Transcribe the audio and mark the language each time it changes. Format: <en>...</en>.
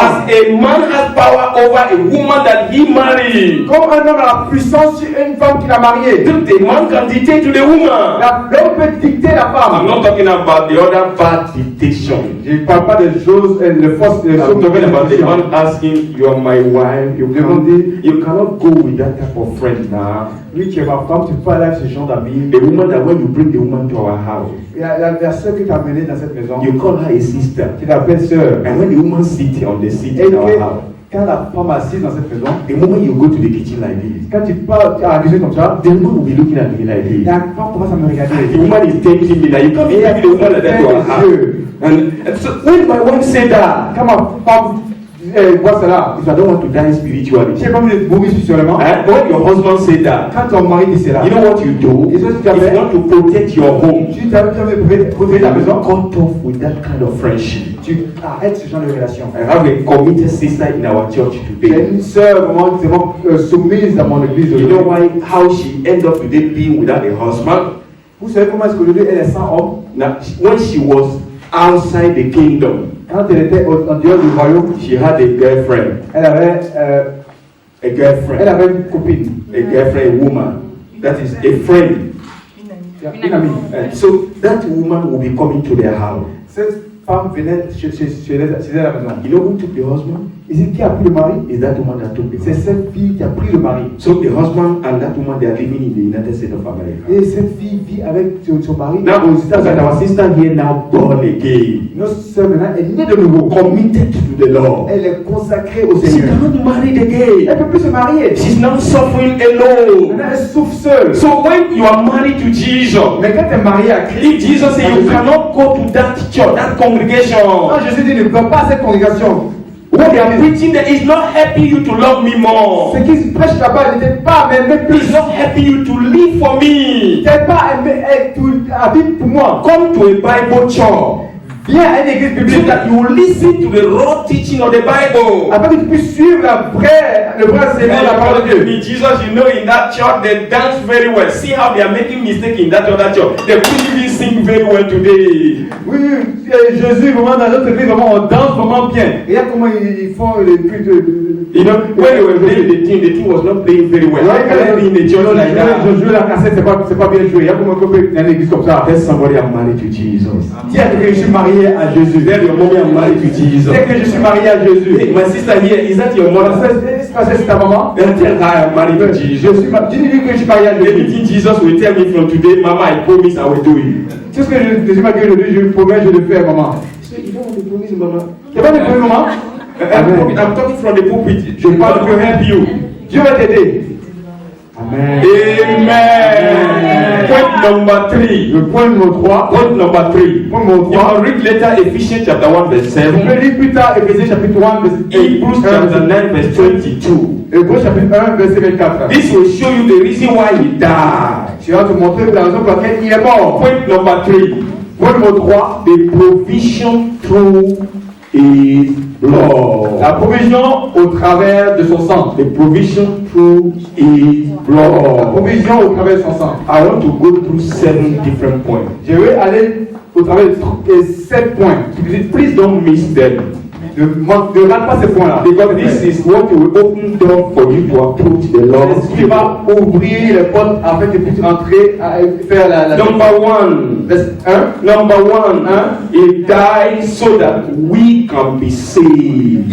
<en>As a man has power over a woman that he married,</en> <fr>Comme un homme a la puissance sur une femme qu'il a mariée.</fr> <en>the man can dictate to the woman.</en> <fr>L'homme peut dicter la</fr> <en>I'm</en> <fr>femme.</fr> <en>not talking about the other bad dictation.</en> <fr>Je ne parle pas des choses, les fausses, les</fr> <en>I'm talking about the</en> <fr>choses.</fr> <en>man asking, you are my wife, you cannot go with that type of friend now.</en> <fr>Oui, tu es ma femme, tu peux pas aller avec ce genre d'amis.</fr> <en>The woman that when you bring the woman to our house,</en> <fr>La sœur que tu as menée dans cette maison,</fr> <en>you call her a sister.</en> <fr>tu l'appelles sœur.</fr> <en>And when the woman sits on the seat</en> <fr>Et</fr> <en>in our</en> <fr>que,</fr> <en>house,</en> <fr>quand la femme est assise dans cette maison,</fr> <en>the moment you go to the kitchen like this,</en> <fr>quand tu parles à la cuisine comme ça,</fr> <en>the woman will be looking at me like this.</en> <fr>la femme commence à me</fr> <en>The</en> <fr>regarder.</fr> <en>woman is tempting me now. You can't even be the woman like that to our house. And so when my wife said that,</en> <fr>Quand ma femme voit cela,</fr> <en>if I don't want to die spiritually,</en> <fr>tu es comme de mourir spirituellement.</fr> <en>when your husband said that,</en> <fr>Quand ton mari dit cela,</fr> <en>you know what you do?</en> <fr>Et ce que tu as</fr> <en>If</en> <fr>fait?</fr> <en>you want to protect your home,</en> <fr>tu t'as protéger ta maison,</fr> <en>cut off with that kind of friendship.</en> <fr>tu arrêtes ce genre de relation.</fr> <en>I have a committed sister in our church</en> <fr>J'ai</fr> <en>today.</en> <fr>une sœur vraiment soumise à mon église.</fr> <en>You know why? How she ended up today being without a husband?</en> <fr>Vous savez comment est-ce qu'aujourd'hui elle est sans homme?</fr> <en>Now, when she was outside the kingdom,</en> <fr>Quand elle était en dehors du royaume,</fr> <en>she had a girlfriend.</en> <fr>elle avait</fr> <en>A</en> <fr>Elle avait une copine,</fr> <en>a girlfriend, a woman. That is a friend.</en> <fr>une amie.</fr> <en>And so that woman will be coming to their house.</en> <fr>Cette femme venait chez elle à la maison.</fr> <en>You know who took the husband?</en> <fr>Et c'est qui a pris le mari?</fr> <en>Is that woman that took the</en> <fr>C'est</fr> <en>husband?</en> <fr>cette fille qui a pris le mari.</fr> <en>So the husband and that woman, they are living in the United States of America.</en> <fr>Et cette fille vit avec son mari</fr> <en>Now,</en> <fr>aux États-Unis.</fr> <en>our sister here now born again,</en> <fr>Notre sœur maintenant est née de nouveau.</fr> <en>committed to the Lord.</en> <fr>Elle est consacrée au</fr> <en>She</en> <fr>Seigneur.</fr> <en>cannot marry</en> <fr>Elle</fr> <en>again.</en> <fr>ne peut plus se marier.</fr> <en>She's now suffering alone.</en> <fr>Maintenant, elle souffre seule.</fr> <en>So when you are married to Jesus,</en> <fr>Mais quand elle est mariée à Christ,</fr> <en>if Jesus said you cannot go to that church, that congregation,</en> <fr>quand Jésus dit ne va pas à cette congrégation,</fr> <en>what they are preaching there is not helping you to love me more.</en> <fr>ce qui se prêche là-bas n'était pas à m'aimer</fr> <en>It's</en> <fr>plus.</fr> <en>not helping you to live for me.</en> <fr>N'était pas à vivre pour moi.</fr> <en>Come to a Bible church</en> <fr>Viens à une église</fr> <en>so</en> <fr>biblique</fr> <en>that you will listen to the raw teaching of the Bible.</en> <fr>afin que tu puisses suivre le vrai enseignement de la parole de Dieu.</fr> <en>Jesus, you know, in that church they dance very well. See how they are making mistakes in that other church. They couldn't even sing very well today.</en> <fr>Oui, Jésus, vraiment, dans notre église, vraiment, on danse vraiment bien. Regarde comment ils font le culte.</fr> <en>You know, when they were playing the team was not playing very well. How can I be in a church like that?</en> <fr>Je joue la cassette, c'est pas bien joué. Regarde comment on peut dans une église comme ça.</fr> <en>Tell somebody I'm married to Jesus.</en> <fr>Dis à quelqu'un que je suis marié à Jésus.</fr> <en>Tell your mommy I'm married to Jesus.</en> <fr>Dis que je suis marié à Jésus.</fr> <en>Hey, my sister here, is that your mother?</en> <fr>passer c'est ta maman?</fr> <en>Then tell her I'm married to Jesus.</en> <fr>Dis-lui que je suis marié à Jésus.</fr> <en>Anything Jesus will tell me from today, Mama, I promise I will do it.</en> <fr>Tout ce que Jésus m'a dit aujourd'hui, je promets, je le fais, maman.</fr> <en>So you don't want to promise, Mama?</en> <fr>Tu vas me promettre, maman?</fr> <en>I'm talking from the pulpit.</en> <fr>Je parle</fr> <en>God will help you.</en> <fr>Dieu va t'aider. Amen.</fr> <en>Amen. Point number 3.</en> <fr>Le point numéro 3.</fr> <en>Point number 3.</en> <fr>Point numéro</fr> <en>You</en> <fr>3.</fr> <en>can read later Ephesians chapter 1 verse</en> <fr>On</fr> <en>7.</en> <fr>peut lire plus tard Éphésiens chapitre 1 verset</fr> <en>Hebrews chapter 9 verse 22.</en> <fr>Hébreux chapitre 1 verset 24.</fr> <en>This will show you the reason why he died.</en> <fr>Je vais te montrer la raison pour laquelle il est mort.</fr> <en>Point number 3.</en> <fr>Point numéro 3.</fr> <en>The provision through his blood.</en> <fr>La provision au travers de son sang.</fr> <en>The provision through his</en> <fr>La</fr> <en>blood.</en> <fr>provision au travers de son sang.</fr> <en>I want to go through 7 different points.</en> <fr>Je vais aller au travers de 7 points.</fr> <en>Please don't miss them.</en> <fr>Ne rate pas ces points-là.</fr> <en>Because this is what will open door for you to approach the Lord.</en> <fr>C'est ce qui va ouvrir les portes afin que tu puisses entrer à faire la</fr> <en>Number 1. Number 1. He died so that we can be saved.</en>